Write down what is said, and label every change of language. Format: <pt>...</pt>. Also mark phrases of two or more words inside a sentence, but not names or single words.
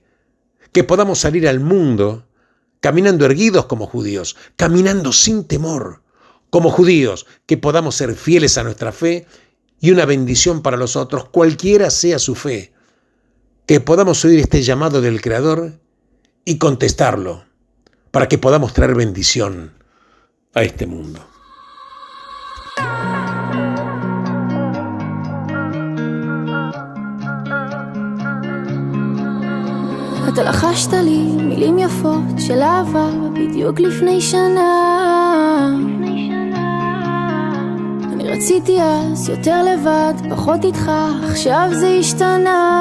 <es>Que podamos salir al mundo caminando erguidos como judíos, caminando sin temor como judíos, que podamos ser fieles a nuestra fe y una bendición para los otros, cualquiera sea su fe. que podamos oír este llamado del Creador y contestarlo, para que podamos traer bendición a este mundo.</es> <he>אתה לחשת לי מילים יפות של אהבה בדיוק לפני שנה. אני רציתי אז יותר לבד, פחות איתך, עכשיו זה השתנה.</he>